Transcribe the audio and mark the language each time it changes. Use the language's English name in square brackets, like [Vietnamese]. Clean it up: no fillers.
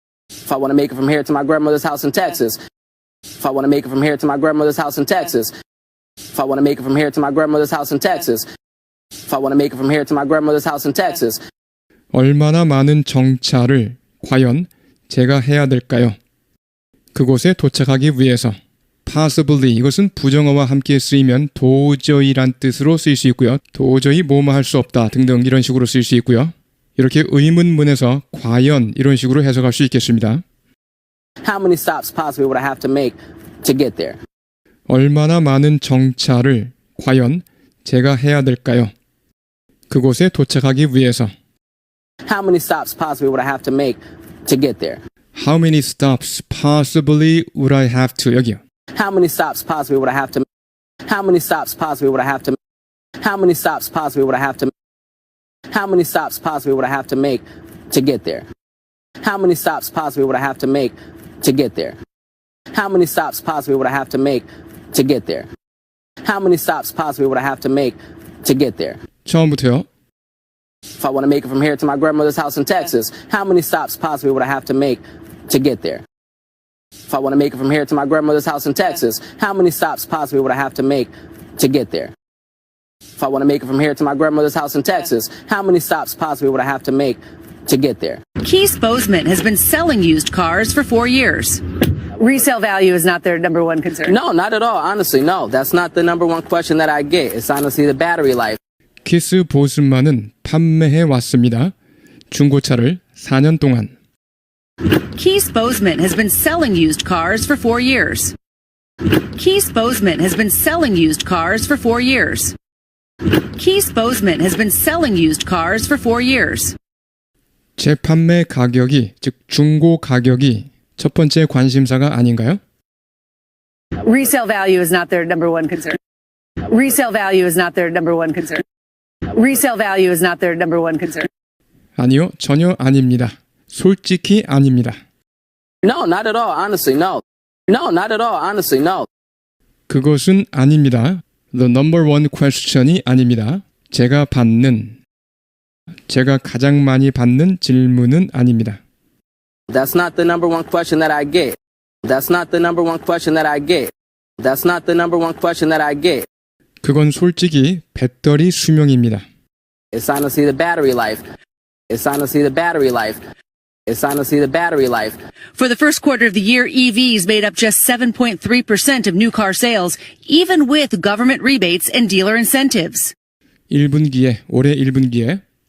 [English] if I want to make it from here to my grandmother's house in Texas, if I want to make it from here to my grandmother's house in Texas, if I want to make it from here to my grandmother's house in Texas, if I want to make it from here to my grandmother's house in Texas, [Korean] 얼마나 많은 정차를 과연 제가 해야 될까요? 그곳에 도착하기 위해서. possibly 이것은 부정어와 함께 쓰이면 도저히란 뜻으로 쓰일 수 있고요. 도저히 뭐뭐 할 수 없다 등등 이런 식으로 쓰일 수 있고요. 이렇게 의문문에서 과연 이런 식으로 해석할 수 있겠습니다. [English] how many stops possibly would I have to make to get there? [Korean] 얼마나 많은 정차를 과연 제가 해야 될까요? 그곳에 도착하기 위해서. [English] How many stops possibly would I have to make to get there? How many stops possibly would I have to [Korean] 여기요. [English] How many stops possibly would I have to? How many stops possibly would I have to? How many stops possibly would I have to? How many stops possibly would I have to make to get there? How many stops possibly would I have to make to get there? How many stops possibly would I have to make to get there? How many stops possibly would I have to make to get there? [Korean] 처음부터요. [English] If I want to make it from here to my grandmother's house in Texas, how many stops possibly would I have to make to get there? If I want to make it from here to my grandmother's house in Texas, how many stops possibly would I have to make to get there? If I want to make it from here to my grandmother's house in Texas, how many stops possibly would I have to make to get there? Keith Bozeman has been selling used cars for 4 years. Resale value is not their number one concern. No, not at all. Honestly, no. That's not the number one question that I get. It's honestly the battery life. [Korean] 키스 보스만은 판매해 왔습니다. 중고차를 4년 동안. [English] Keith Bozeman has been selling used cars for 4 years. Keith Bozeman has been selling used cars for 4 years. Keith Bozeman has been selling used cars for 4 years. [Korean] 재판매 가격이, 즉 중고 가격이 첫 번째 관심사가 아닌가요? [English] Resale value is not their number one concern. Resale value is not their number one concern. Resale value is not their number one concern. [Korean] 아니요, 전혀 아닙니다. 솔직히 아닙니다. [English] No, not at all. Honestly, no. No, not at all. Honestly, no. [Korean] 그것은 아닙니다. [English] The number one question이 아닙니다. [Korean] 제가 가장 많이 받는 질문은 아닙니다. [English] That's not the number one question that I get. That's not the number one question that I get. That's not the number one question that I get. [Korean] 그건 솔직히 배터리 수명입니다. [English] It's honestly the battery life. It's honestly the battery life. It's time to see the battery life. For the first quarter of the year, EVs made up just 7.3% of new car sales, even with government rebates and dealer incentives. [Korean] 1분기에 올해 1분기에